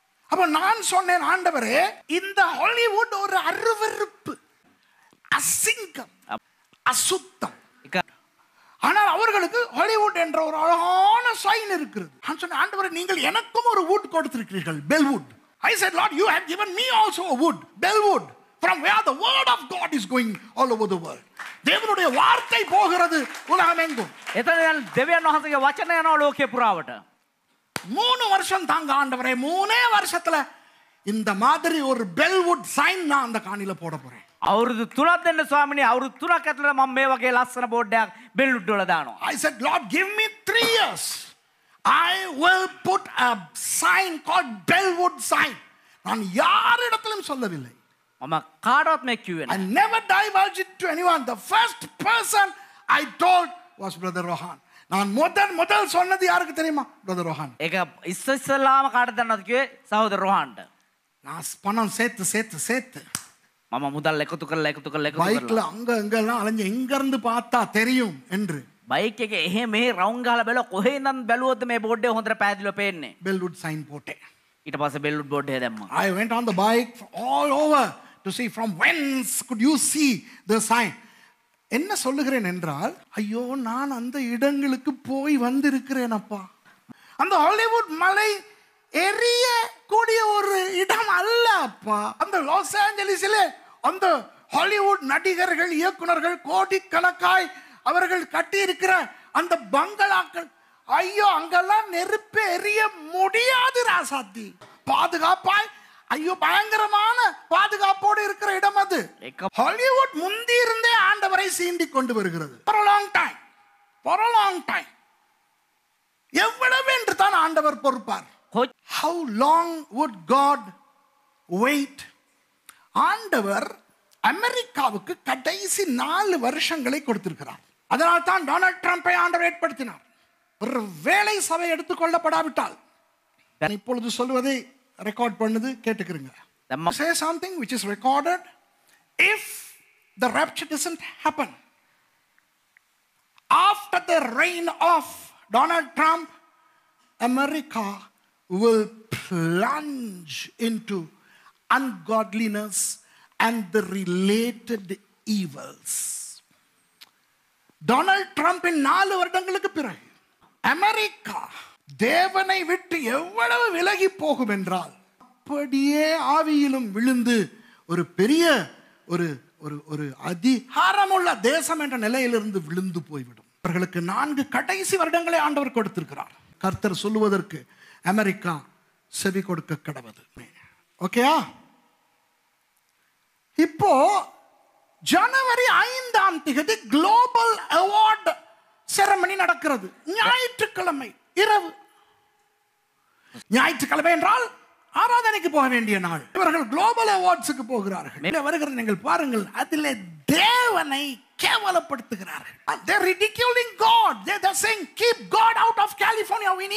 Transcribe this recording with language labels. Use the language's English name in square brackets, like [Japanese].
[Tamil] அப்ப நான் சொன்னேன், ஆண்டவரே, இந்த ஹாலிவுட் ஒரு அருவருப்பு, அசிங்கம், அசுத்தம். ஆனால் அவர்களுக்கு ஹாலிவுட் என்ற ஒரு அழகான சைன் இருக்கிறது. நான் சொன்னேன், ஆண்டவரே, நீங்கள் எனக்கும் ஒரு would கொடுத்திருக்கிறீர்கள், Bellwood. [English] I said, Lord, you have given me also a wood, Bellwood, from where the word of God is going all over the world. [Tamil] தேவனுடைய வார்த்தை போகிறது உலகமெங்கும். [Sinhala] එතන දෙවියන් වහන්සේගේ වචන යනවා ලෝකේ පුරාවට. [Tamil] 3 வருஷம் தாங்க ஆண்டவரே, 3 வருஷத்துல இந்த மாதிரி ஒரு பெல்வுட் சைன் நான் அந்த காணில போட போறேன். [Sinhala] අවුරුදු 3ක් දෙන්න ස්වාමිනේ. අවුරුදු 3ක් ඇතුළත මම මේ වගේ ලස්සන බෝඩ් එකක් බෙල්ලුඩ් වල දානවා. [English] I said, Lord, give me 3 years. I will put a sign called Bellwood sign. [Tamil] நான் யாரிடத்திலும் சொல்லவில்லை. [Sinhala] මම කාටවත් මේ කිව්වේ [English] I [Sinhala] නැහැ. [English] never divulged it to anyone. The first person I told was Brother Rohan. [Tamil] நான் முதல் சொன்னது யாருக்கு தெரியுமா? Brother Rohan. [Sinhala] ඒක ඉස්සෙල්ලාම කාටද දන්නවද කිව්වේ? සහෝදර රෝහන්ට. [Tamil] நான் பணம் சேர்த்து [Sinhala] මම මුදල් එකතු කරලා [Tamil] பைக்ல அங்க எல்லாம் அலைஞ்சு எங்க இருந்து பார்த்தா தெரியும் என்று [Sinhala] බයික් එකේ එහෙ මෙහෙ රවුම් ගහලා බැලුවා කොහේ ඉඳන් බැලුවොත් මේ බෝඩ් එක හොඳට පැහැදිලිව පේන්නේ. [Tamil] Bellwood sign போட்டேன். [Sinhala] ඊට පස්සේ බෙල්ලුඩ් බෝඩ් එක දැම්මා. [English] I went on the bike all over to see from whence could you see the sign. [Tamil] என்ன சொல்லுகிறேன் என்றால், ஐயோ, நான் அந்த இடங்களுக்கு போய் வந்திருக்கிறேன் அப்பா. அந்த ஹாலிவுட் மலை எரிய கூடிய ஒரு இடம் அல்ல அப்பா. அந்த லாஸ் ஏஞ்சலிஸிலே அந்த ஹாலிவுட் நடிகர்கள், இயக்குனர்கள் கோடிக்கணக்காய் அவர்கள் கட்டி இருக்கிற அந்த பங்களாக்கள், ஐயோ, அங்கெல்லாம் நெருப்பு எரிய முடியாது ராசாத்தி. பாதுகாப்பாய், ஐயோ, பயங்கரமான பாதுகாப்போடு இருக்கிற இடம் அது. ஹாலிவுட் முந்தி இருந்தே சீண்டி கொண்டு வருகிறது. [English] For a long time. For a long time. [Tamil] எவ்வளவு என்று தான் ஆண்டவர் பொறுப்பார்? [English] How long would God wait? [Tamil] ஆண்டவர் அமெரிக்காவுக்கு கடைசி 4 வருஷங்களை கொடுத்திருக்கிறார். அதனால் தான் டொனால்ட் ட்ரம்பை ஆண்டவர் ஏற்படுத்தினார். ஒரு வேளை சபை எடுத்துக்கொள்ளப்படாவிட்டால், இப்பொழுது சொல்வதை ரெக்கார்ட் பண்ணுது, கேட்டுக்கிறீங்க. [English] Say something which is recorded. If the rapture doesn't happen after the reign of Donald Trump, America will plunge into ungodliness and the related evils. [Tamil] Donald ட்ரம்பின் 4 வருடங்களுக்கு பிறகு அமெரிக்கா தேவனை விட்டு எவ்வளவு விலகி போகும் என்றால், அப்படியே ஆவியிலும் விழுந்து ஒரு பெரிய ஒரு ஒரு ஒரு அதிகாரமுள்ள தேசம் என்ற நிலையிலிருந்து விழுந்து போய்விடும். அவர்களுக்கு 4 கடைசி வருடங்களை ஆண்டவர் கொடுத்திருக்கிறார். கர்த்தர் சொல்லுவதற்கு அமெரிக்கா செவி கொடுக்க கடவுது. ஓகேயா? இப்போ ஜனவரி 5ஆம் தேதி குளோபல் அவார்டு செரமனி நடக்கிறது. ஞாயிற்றுக்கிழமை இரவு. ஞாயிற்றுக்கிழமை என்றால் ஆராதனைக்கு போக வேண்டிய நாள். இவர்கள் குளோபல் அவார்ட்ஸுக்கு போகிறார்கள். வருகிறது, நீங்கள் பாருங்கள், அதிலே தேவனை கேவலப்படுத்துகிறார்கள். [English] They are ridiculing God. They are saying, keep God out of California.